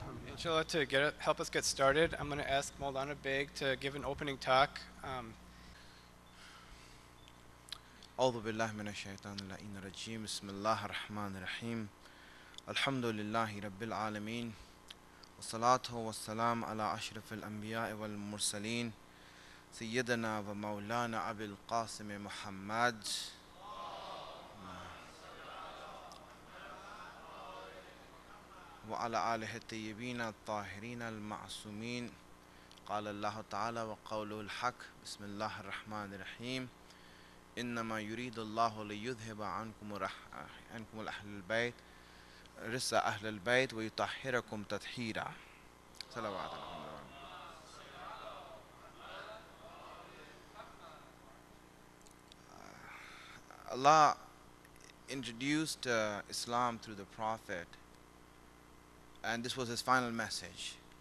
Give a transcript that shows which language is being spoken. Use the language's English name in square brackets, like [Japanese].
[English] Inshallah, to help us get started, I'm going to ask Moulana Baig to give an opening talk. [Arabic] أعوذ بالله من الشيطان اللعين الرجيم. بسم الله الرحمن الرحيم. الحمد لله رب العالمين والصلاة والسلام على أشرف الأنبياء والمرسلين سيدنا ومولانا أبي القاسم محمد وعلى آله الطيبين الطاهرين المعصومين. قال الله تعالى وقوله الحق. بسم الله الرحمن الرحيم. إنما يريد الله ليذهب عنكم أهل البيت رس أهل البيت ويطهركم تطهيرا. [English] صلوات Allah introduced Islam through the Prophet, and this was his final message.